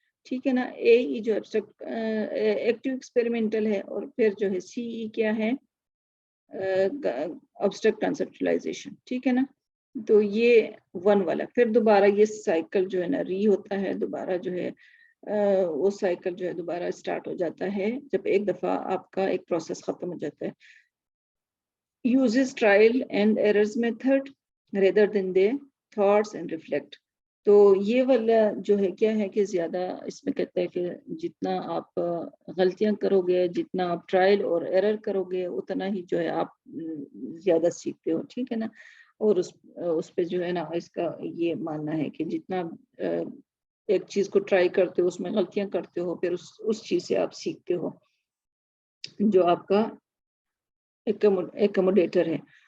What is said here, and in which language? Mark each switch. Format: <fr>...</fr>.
<ur>ٹھیک ہے نا اے ای جو ایکٹیو ایکسپیریمنٹل ہے اور پھر جو ہے سی ای کیا ہے ابسٹریکٹ کنسپچلائزیشن. ٹھیک ہے نا تو یہ 1 والا پھر دوبارہ یہ سائیکل جو ہے نا ری ہوتا ہے دوبارہ جو ہے وہ سائیکل جو ہے دوبارہ اسٹارٹ ہو جاتا ہے جب ایک دفعہ آپ کا ایک پروسیس ختم ہو جاتا ہے.</ur> <en>uses trial and errors method rather than the thoughts and reflect.</en> <ur>تو یہ والا جو ہے کیا ہے کہ زیادہ اس میں کہتا ہے کہ جتنا آپ غلطیاں کرو گے جتنا آپ ٹرائل اور ایرر کرو گے اتنا ہی جو ہے آپ زیادہ سیکھتے ہو. ٹھیک ہے نا اور اس پہ جو ہے نا اس کا یہ ماننا ہے کہ جتنا ایک چیز کو ٹرائی کرتے ہو اس میں غلطیاں کرتے ہو پھر اس چیز سے آپ سیکھتے ہو جو آپ کا ایکوموڈیٹر ہے.</ur>